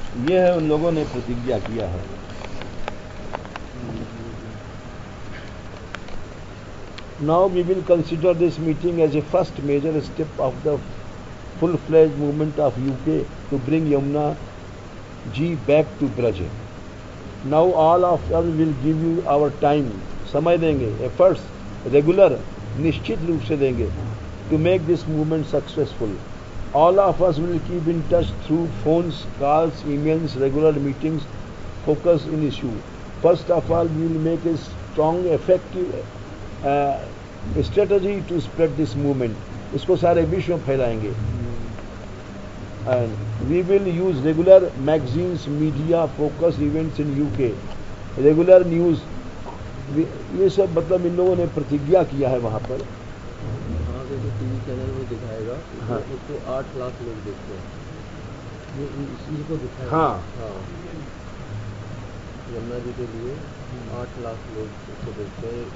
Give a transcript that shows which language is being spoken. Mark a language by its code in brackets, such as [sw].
[hi] यह है उन लोगों ने प्रतिज्ञा किया है। [en] Now we will consider this meeting as a first major step of the full-fledged movement of UK to bring Yamuna ji back to Braj. Now all of us will give you our time, [hi] समय देंगे, [en] efforts, regular, [hi] निश्चित रूप से देंगे, [en] to make this movement successful. All of us will keep in touch through phones, calls, emails, regular meetings, focus in issue. First of all, we will make a strong, effective strategy to spread this movement. [hi] इसको सारे विश्व में फैलाएंगे. [en] And we will use regular magazines, media, focus events in UK. Regular news. [hi] ये सब मतलब इन लोगों ने प्रतिज्ञा किया है वहाँ पर. हाँ, जैसे टीवी चैनल में दिखाएगा, हाँ। उसको 8 लाख लोग देखते हैं। ये इसी को दिखाएगा। हाँ। हाँ, यमुना जी के लिए 8 लाख लोग उसको देखते हैं।